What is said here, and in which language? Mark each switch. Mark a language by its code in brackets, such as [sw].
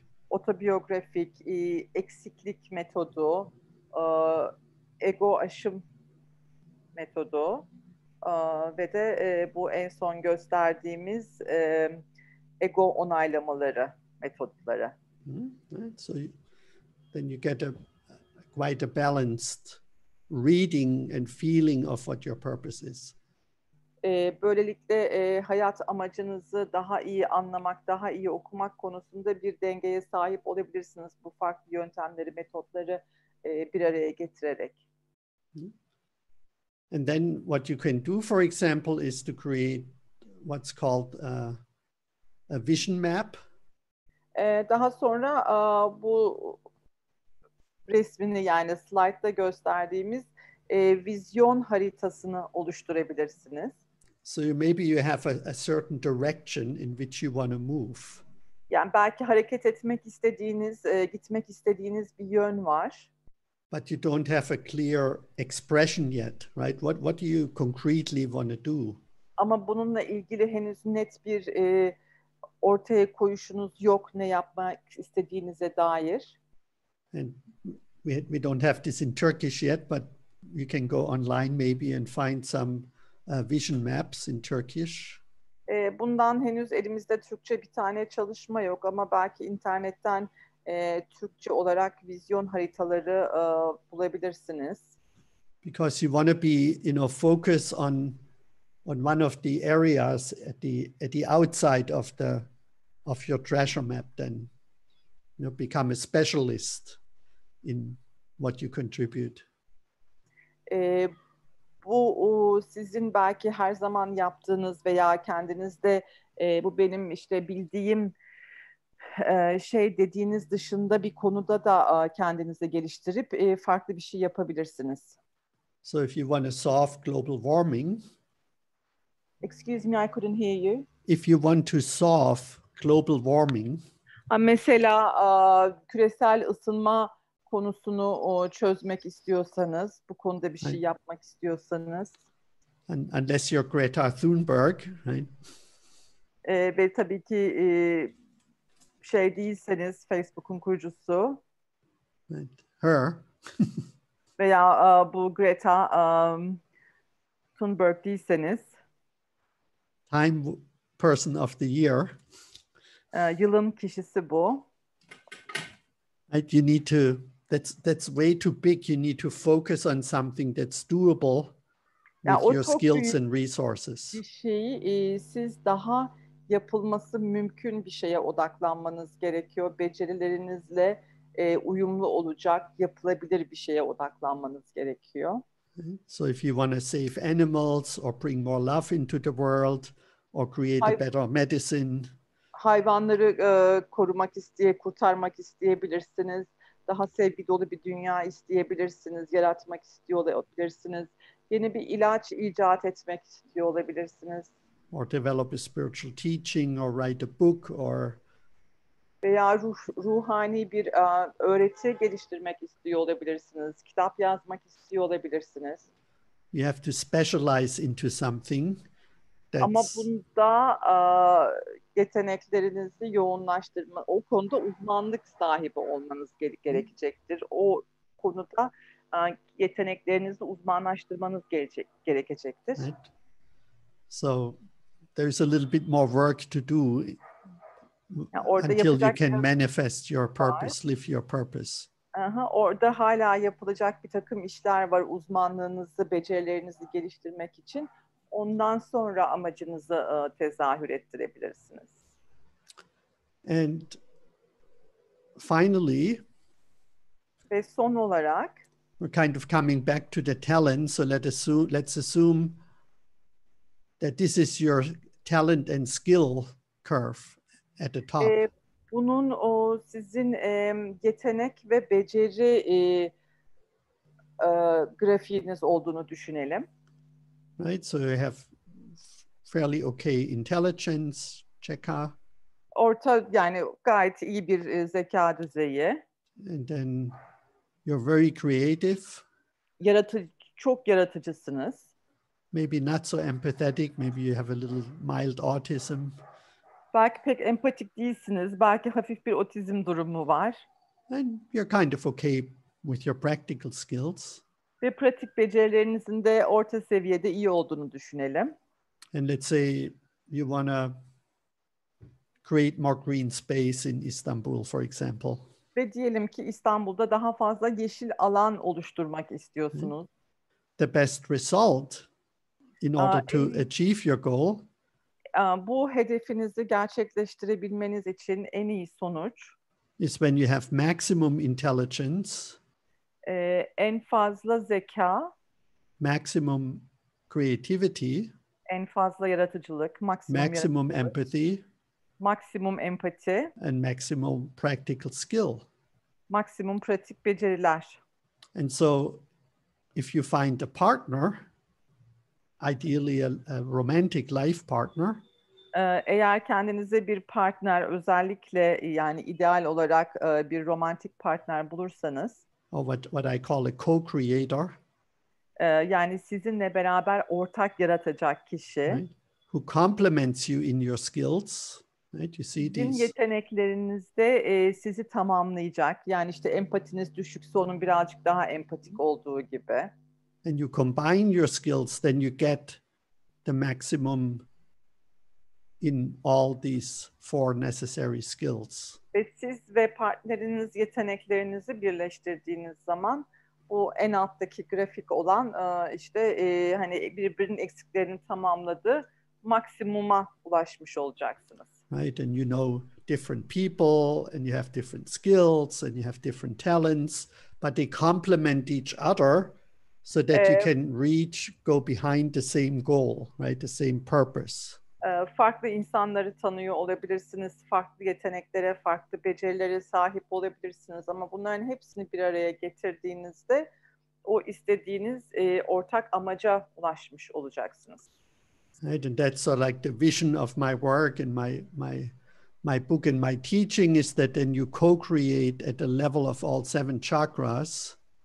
[tr] Autobiyografik, eksiklik metodu, ego aşım metodu ve de bu en son gösterdiğimiz ego onaylamaları metodları. [en] So then you get quite a balanced reading and feeling of what your purpose is. [tr] Böylelikle hayat amacınızı daha iyi anlamak, daha iyi okumak konusunda bir dengeye sahip olabilirsiniz. Bu farklı yöntemleri, metotları bir araya getirerek. [en] And then what you can do, for example, is to create what's called a vision map. [tr] Daha sonra bu resmini yani slaytta gösterdiğimiz vizyon haritasını oluşturabilirsiniz. [en] So maybe you have a certain direction in which you want to move. [tr] Yani belki hareket etmek istediğiniz, gitmek istediğiniz bir yön var. [en] But you don't have a clear expression yet, right? What do you concretely want to do? [tr] Ama bununla ilgili henüz net bir ortaya koyuşunuz yok ne yapmak istediğinize dair. [en] And we don't have this in Turkish yet, but you can go online maybe and find some vision maps in Turkish. [tr] Bundan henüz elimizde Türkçe bir tane çalışma yok ama belki internetten Türkçe olarak vizyon haritaları bulabilirsiniz. [en] Because you want to be, focus on one of the areas at the outside of your treasure map, then become a specialist in what you contribute. [tr] Bu sizin belki her zaman yaptığınız veya kendinizde bu benim işte bildiğim şey dediğiniz dışında bir konuda da kendinizi geliştirip farklı bir şey yapabilirsiniz. [en] So if you want to solve global warming, excuse me, I couldn't hear you. If you want to solve global warming, [tr] mesela küresel ısınma konusunu çözmek istiyorsanız, bu konuda bir şey yapmak istiyorsanız. [en] Unless you're Greta Thunberg, right? [tr] Ve tabii ki şey değilseniz, Facebook'un kurucusu. [en] Right. Her. [tr] Veya bu Greta Thunberg değilseniz. [en] Time Person of the Year. [tr] Yılın kişisi bu. [en] Right, you need to. That's way too big. You need to focus on something that's doable with your skills and resources. [tr] Bir şeyi siz daha yapılması mümkün bir şeye odaklanmanız gerekiyor. Becerilerinizle uyumlu olacak, yapılabilir bir şeye odaklanmanız gerekiyor. [en] So if you want to save animals or bring more love into the world or create a better medicine. [tr] Hayvanları kurtarmak isteyebilirsiniz. Daha sevgi dolu bir dünya isteyebilirsiniz, yaratmak istiyor olabilirsiniz. Yeni bir ilaç icat etmek istiyor olabilirsiniz. [en] Or develop a spiritual teaching or write a book or [tr] veya ruhani bir öğreti geliştirmek istiyor olabilirsiniz. Kitap yazmak istiyor olabilirsiniz. [en] You have to specialize into something. [tr] Ama bunda yeteneklerinizi yoğunlaştırma, o konuda uzmanlık sahibi olmanız gerekecektir. O konuda yeteneklerinizi uzmanlaştırmanız gerekecektir. [en] Right. So there's a little bit more work to do [tr] Yani orada [en] until you [tr] yapacak [en] can [tr] biraz [en] manifest your [tr] var. [en] purpose, live your purpose. [tr] Orada hala yapılacak bir takım işler var, uzmanlığınızı, becerilerinizi geliştirmek için. Ondan sonra amacınızı tezahür ettirebilirsiniz. [en] And finally, [tr] Ve son olarak [en] we're kind of coming back to the talent. So let's assume that this is your talent and skill curve at the top. [tr] bunun sizin yetenek ve beceri grafiğiniz olduğunu düşünelim. [en] Right, so you have fairly okay intelligence, checker. [tr] Orta, yani gayet iyi bir zeka düzeyi. [en] And then you're very creative. [tr] Çok yaratıcısınız. [en] Maybe not so empathetic. Maybe you have a little mild autism. [tr] Belki pek empatik değilsiniz. Belki hafif bir otizm durumu var. [en] And you're kind of okay with your practical skills. [tr] Ve pratik becerilerinizin de orta seviyede iyi olduğunu düşünelim. [en] And let's say you want to create more green space in Istanbul, for example. [tr] Ve diyelim ki İstanbul'da daha fazla yeşil alan oluşturmak istiyorsunuz. [en] The best result in order to achieve your goal [tr] bu hedefinizi gerçekleştirebilmeniz için en iyi sonuç [en] is when you have maximum intelligence, [tr] en fazla zeka, [en] maximum creativity, [tr] en fazla yaratıcılık, [en] maximum empathy, [tr] maksimum empati, [en] and maximum practical skill. [tr] maksimum pratik beceriler. [en] And so if you find a partner, ideally a romantic life partner, [tr] eğer kendinize bir partner, özellikle yani ideal olarak bir romantik partner bulursanız, [en] or what I call a co-creator, [tr] yani sizinle beraber ortak yaratacak kişi, [en] right, who complements you in your skills, right? You see [tr] sizin [en] these. [tr] yeteneklerinizde sizi tamamlayacak. Yani işte empatiniz düşükse onun birazcık daha empatik olduğu gibi. [en] And you combine your skills, then you get the maximum in all these four necessary skills. [tr] Ve siz ve partneriniz yeteneklerinizi birleştirdiğiniz zaman bu en alttaki grafik olan işte hani birbirinin eksiklerini tamamladığı maksimuma ulaşmış olacaksınız. [en] Right, and you know different people, and you have different skills, and you have different talents, but they complement each other so that you can go behind the same goal, right, the same purpose. [tr] Farklı insanları tanıyor olabilirsiniz, farklı yeteneklere, farklı becerilere sahip olabilirsiniz ama bunların hepsini bir araya getirdiğinizde o istediğiniz ortak amaca ulaşmış olacaksınız. [en] Right, and that's sort of like the vision of my work and my book and my teaching is that then you co-create at the level of all seven chakras.